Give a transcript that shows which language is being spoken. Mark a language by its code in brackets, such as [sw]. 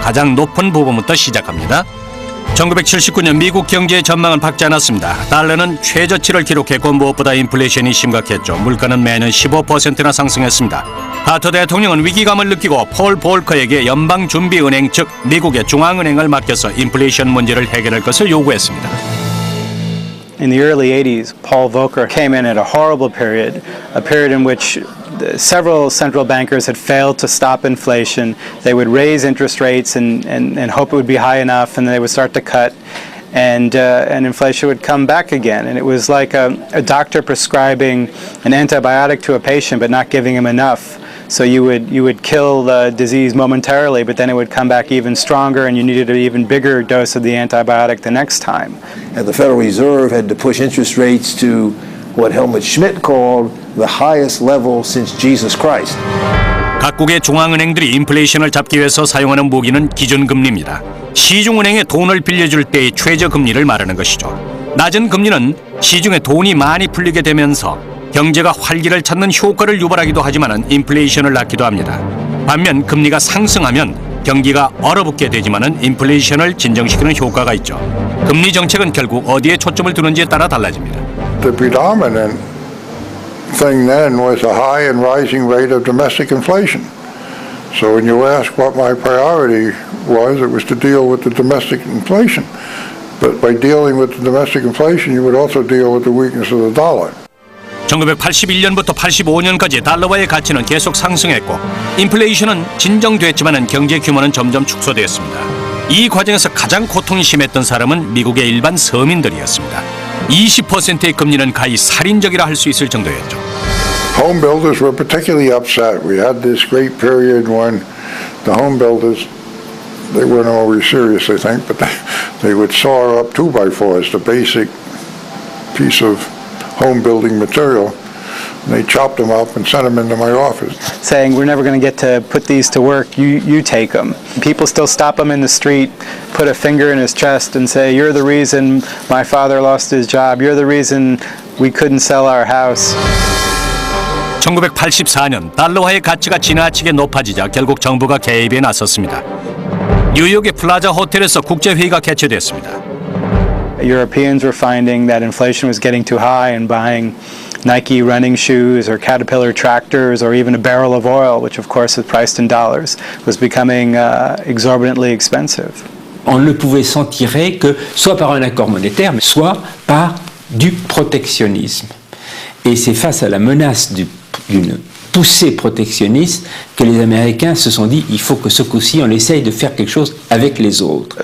[ko] 가장 높은 부분부터 시작합니다. 1979년 미국 경제의 전망은 밝지 않았습니다. 달러는 최저치를 기록했고 무엇보다 인플레이션이 심각했죠. 물가는 매년 15%나 상승했습니다. 카터 대통령은 위기감을 느끼고 폴 볼커에게 연방준비은행 즉 미국의 중앙은행을 맡겨서 인플레이션 문제를 해결할 것을 요구했습니다. [en] In the early 80s, Paul Volcker came in at a horrible period, a period in which several central bankers had failed to stop inflation. They would raise interest rates and hope it would be high enough, and then they would start to cut, and inflation would come back again. And it was like a doctor prescribing an antibiotic to a patient but not giving him enough. So you would kill the disease momentarily, but then it would come back even stronger, and you needed an even bigger dose of the antibiotic the next time. And the Federal Reserve had to push interest rates to what Helmut Schmidt called the highest level since Jesus Christ. [ko] 각국의 중앙은행들이 인플레이션을 잡기 위해서 사용하는 무기는 기준금리입니다. 시중은행에 돈을 빌려줄 때의 최저금리를 말하는 것이죠. 낮은 금리는 시중에 돈이 많이 풀리게 되면서 경제가 활기를 찾는 효과를 유발하기도 하지만 인플레이션을 낳기도 합니다. 반면 금리가 상승하면 경기가 얼어붙게 되지만 인플레이션을 진정시키는 효과가 있죠. 금리 정책은 결국 어디에 초점을 두는지에 따라 달라집니다. [en] The predominant thing then was a high and rising rate of domestic inflation. So when you ask what my priority was, it was to deal with the domestic inflation. But by dealing with the domestic inflation, you would also deal with the weakness of the dollar. [ko] 1981년부터 85년까지 달러와의 가치는 계속 상승했고 인플레이션은 진정됐지만 경제 규모는 점점 축소되었습니다. 이 과정에서 가장 고통이 심했던 사람은 미국의 일반 서민들이었습니다. 20%의 금리는 가히 살인적이라 할 수 있을 정도였죠. [en] Home builders were particularly upset. We had this great period when the home builders, they weren't always serious, I think, but they would saw up 2x4s, the basic piece of home building material. And they chopped them up and sent them into my office. Saying, we're never going to get to put these to work, you take them. People still stop him in the street, put a finger in his chest and say, you're the reason my father lost his job, you're the reason we couldn't sell our house. [ko] 1984년 달러화의 가치가 지나치게 높아지자 결국 정부가 개입에 나섰습니다. 뉴욕의 플라자 호텔에서 국제회의가 개최됐습니다. [en] Europeans were finding that inflation was getting too high and buying Nike running shoes or Caterpillar tractors or even a barrel of oil, which of course is priced in dollars, was becoming exorbitantly expensive. [fr] On ne pouvait s'en tirer que soit par un accord monétaire, soit par du protectionnisme. Et c'est face à la menace d'une poussée protectionniste que les Américains se sont dit il faut que ce coup-ci on essaye de faire quelque chose avec les autres.